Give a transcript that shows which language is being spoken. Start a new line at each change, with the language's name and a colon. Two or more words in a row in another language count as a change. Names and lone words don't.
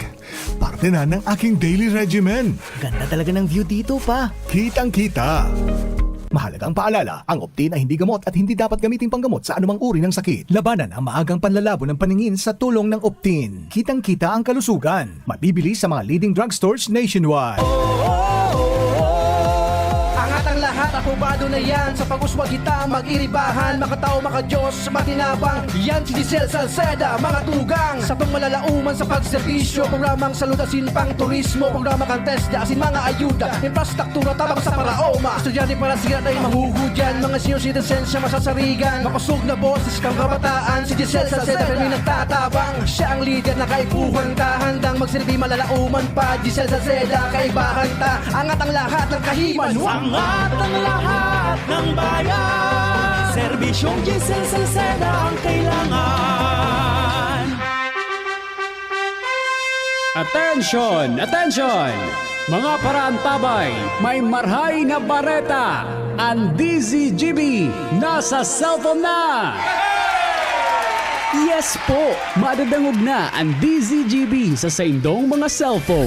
Filipino: Parte na ng aking
English: daily regimen.
Filipino: Ganda talaga ng view dito pa. Kitang-kita! Mahalagang paalala, ang Optin ay hindi gamot at hindi dapat gamitin panggamot sa anumang uri ng sakit. Labanan ang maagang panlalabo ng paningin sa tulong ng Optin. Kitang-kita ang kalusugan. Mabibili sa mga
English: leading drugstores nationwide.
Filipino: Angat ang lahat, aprobado na yan.
Bikol: Sa pag-uswag kita, mag-iribahan, makatao, makadiyos, matinabang. Yan si Giselle Salceda, mga tugang. Sa pangmalalauman sa pagserbisyo, programang salud asin pang turismo, programa kantes, asin mga ayuda, infrastruktura, tabang sa paraoma. Estudyante para siya ay mahuhudyan, mga
English: senior citizens
Bikol: siya masasarigan. Mapasog na boses kang kabataan, si Giselle Salceda kami nagtatabang. Siya ang leader na kaipuhan ta, handang magsilbi malalauman pa. Giselle Salceda, kaibahan ta, angat ang lahat ng kahiman. Angat ang lahat ng bayan. Serbisyong Giselle Salceda ang kailangan.
English: Attention! Attention!
Bikol: Mga parantabay, may marhay na bareta. Ang DZGB nasa cellphone na!
English: Yes po!
Bikol: Madadangog na ang DZGB sa saindong mga cellphone.